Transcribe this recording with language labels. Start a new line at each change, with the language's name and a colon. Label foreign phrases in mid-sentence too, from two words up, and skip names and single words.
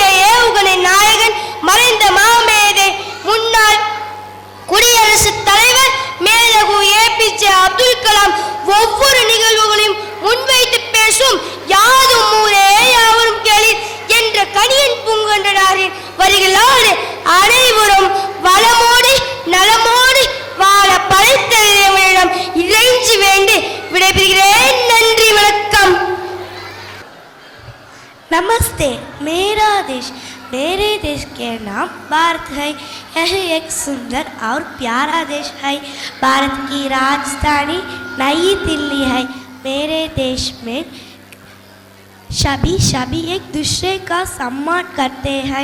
Tamil: ஏவுகணை நாயகன் மறைந்த மாமேதை முன்னாள் குடியரசுத் தலைவர் மேதகு APJ அப்துல் கலாம் ஒவ்வொரு நிகழ்வுகளையும் முன்வைத்து பேசும் யாதும் ஊரே யாவரும் கேளீர் என்ற கணியன் பூங்கொண்டனாரின் வரிகளோடு அனைவரும் வளமோடு நலமோடு வாழ படைத்த இறைவனிடம் இறைஞ்சி வேண்டி விடைபெறுகிறேன். நன்றி, வணக்கம்.
Hindi: नमस्ते, मेरा देश मेरे देश के नाम भारत है। यह एक सुंदर और प्यारा देश है। भारत की राजधानी नई दिल्ली है। मेरे देश में सभी एक दूसरे का सम्मान करते हैं।